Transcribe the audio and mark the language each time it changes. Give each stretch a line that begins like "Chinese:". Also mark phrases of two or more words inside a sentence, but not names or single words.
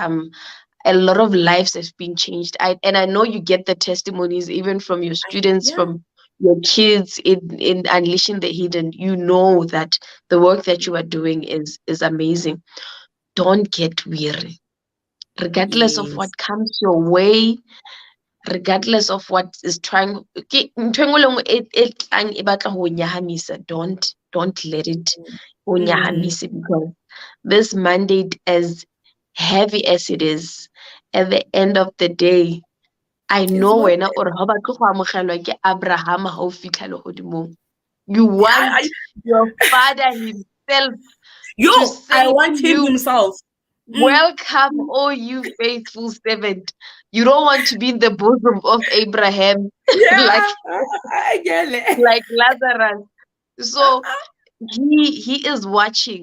English: A lot of lives have been changed. I know you get the testimonies even from your students, yeah. from your kids in unleashing the hidden. You know that the work that you are doing is amazing. Don't get weary, regardless of Yes. what comes your way, regardless of what is trying.
Southern Sotho: Ntho e nngwe le nngwe e tlang e batla ho o nyahamisa,
English: don't let it o Mm, nyahamise, because this mandate, as heavy as it is, at the end of the day, I it's know worth
Tswana: wena o re ha o batle go amogelwa ke Abraham ha o fitlha lehodimong.
English: You it. want your father himself to I say to want him you, himself. Mm, welcome, O you faithful servant. You don't want to be in the bosom of Abraham like yeah, I get it. like Lazarus. So he is watching.